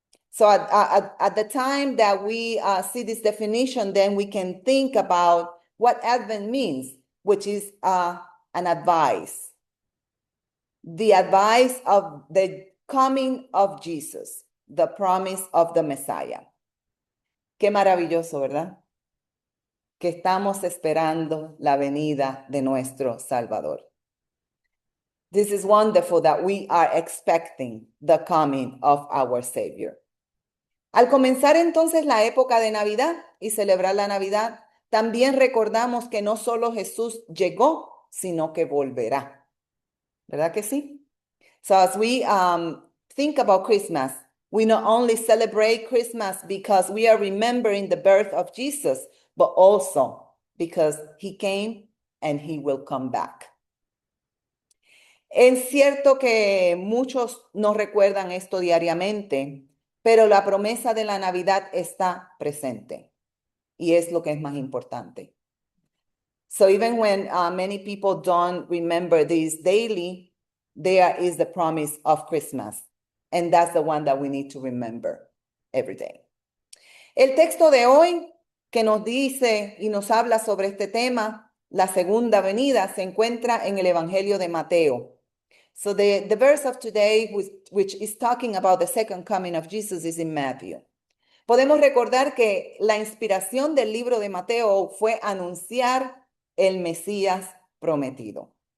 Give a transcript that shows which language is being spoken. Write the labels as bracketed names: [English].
[English] So at the time that we see this definition, then we can think about what Advent means, which is an advice. The advice of the coming of Jesus, the promise of the Messiah. [Spanish] Qué maravilloso, ¿verdad? Que estamos esperando la venida de nuestro Salvador. [English] This is wonderful that we are expecting the coming of our Savior. [Spanish] Al comenzar entonces la época de Navidad y celebrar la Navidad, también recordamos que no solo Jesús llegó, sino que volverá. ¿Verdad que sí? [English] So as we think about Christmas, We not only celebrate Christmas because we are remembering the birth of Jesus, but also because he came and he will come back. [Spanish] Es cierto que muchos nos recuerdan esto diariamente, pero la promesa de la Navidad está presente y es lo que es más importante. [English] So even when many people don't remember this daily, there is the promise of Christmas, and that's the one that we need to remember every day. [Spanish] El texto de hoy que nos dice y nos habla sobre este tema, la segunda venida, se encuentra en el Evangelio de Mateo. [English] So the verse of today, which is talking about the second coming of Jesus, is in Matthew. [Spanish] Podemos recordar que la inspiración del libro de Mateo fue anunciar el Mesías prometido.